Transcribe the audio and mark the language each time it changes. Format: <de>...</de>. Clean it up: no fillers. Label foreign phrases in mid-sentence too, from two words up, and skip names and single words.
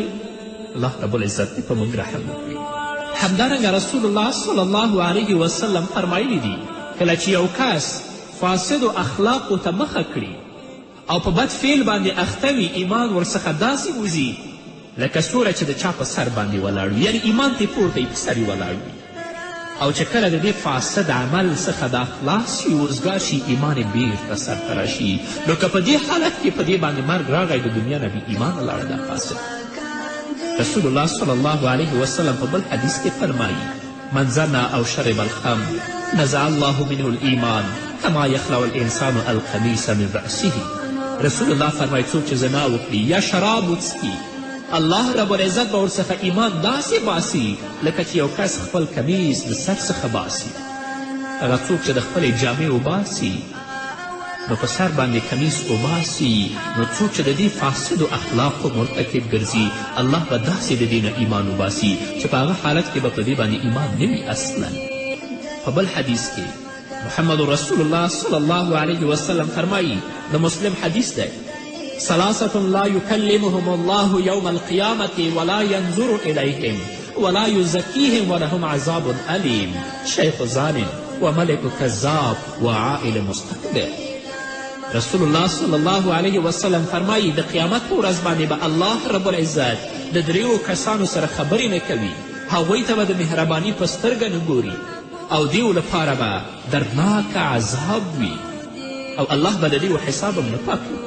<ps>الله رب العزت دې په موږ رحم وکړي. همدارنګه رسول الله صلی الله علیه وسلم فرمایلی دي کله چې یو کس فاسدو اخلاقو ته مخه کړي او په بد فعل باندې اخته وي، ایمان ورڅخه داسې وځي لکه ستوره چې د چا په سر باندې ولاړ وي، یعنې ایمان ترې پورته په سر یې ولاړ وي. او چې کله د دې فاسد عمل څخه دا خلاص شي، وزګار شي، ایمان یې بیرته سرته راشي. نو که په دې حالت کې په دې باندې مرګ راغی، د دنیا نه بې ایمانه لاړه دا فاسد.</ps> <ar>رسول الله صلی الله علیه وسلم</ar> <ps>په بل حدیث کې فرمایي</ps> <ar>من زنا او شرب الخمر نزع الله منه الایمان کما یخلع الانسان القمیص من رأسه.</ar> <ps>رسول الله فرمایي څوک چې زنا وکړي یا شراب وڅښي، الله رب العزت به ورڅخه ایمان داسې باسي لکه چې یو کس خپل کمیس د سر څخه باسي. هغه څوک چې د خپلې جامې وباسي نو په سر باندې کمیس وباسي، نو څوک چې د دې فاسدو اخلاقو مرتکب ګرځي، الله به داسې د دې نه ایمان وباسي چې په هغه حالت کې به په دې باندې ایمان نه وي اصلا. په بل حدیث کې محمد رسول الله صلی الله علیه وسلم فرمایي، د مسلم حدیث دی،</ps> <ar>ثلاثة لا يكلمهم الله يوم القيامة ولا ينظر إليهم ولا يزكيهم ولهم عذاب أليم شيخ زان وملك كذاب وعائل مستكبر.</ar> <ps>رسول الله صلی الله علیه وسلم فرمایي د قیامت په ورځ باندې به الله رب العزت د دریو کسانو سره خبرې نه کوي، هغوی ته به د مهرباني په سترګه نه ګوري او دیو لپاره به دردناک عذاب وي او الله به د دیو حساب هم نه پاک وي.</ps>